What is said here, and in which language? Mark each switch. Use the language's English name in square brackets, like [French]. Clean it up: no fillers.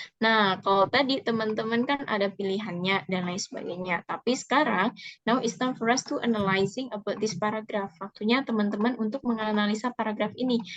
[Indonesian] Nah, kalau tadi teman-teman kan ada pilihannya dan lain sebagainya. Tapi sekarang, [English] now it's time for us to analyzing about this paragraph. [Indonesian] Waktunya teman-teman untuk menganalisa paragraf ini.